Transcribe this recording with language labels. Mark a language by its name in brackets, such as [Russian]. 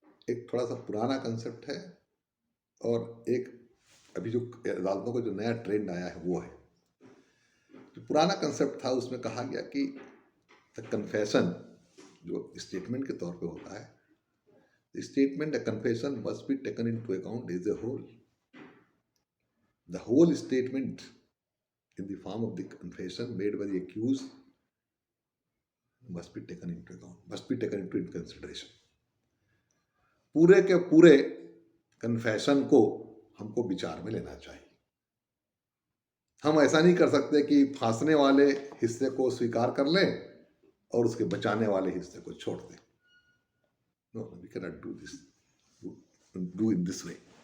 [Hindi] एक थोड़ा सा पुराना कंसेप्ट है और एक अभी जो अदालतों का जो नया ट्रेंड आया है वो है। जो पुराना कंसेप्ट था उसमें कहा गया कि द कन्फेशन जो स्टेटमेंट के तौर पे होता है, [English] the statement, a confession must be taken into account as a whole. The whole statement in the form of the confession made by the accused must be taken into account, must be taken into consideration. [Hindi] पूरे के पूरे confession को हमको विचार में लेना चाहिए। हम ऐसा नहीं कर सकते कि फांसने वाले हिस्से को स्वीकार कर लें और उसके बचाने वाले हिस्से को छोड़ दें. [English] No, we can not do this, do in this way.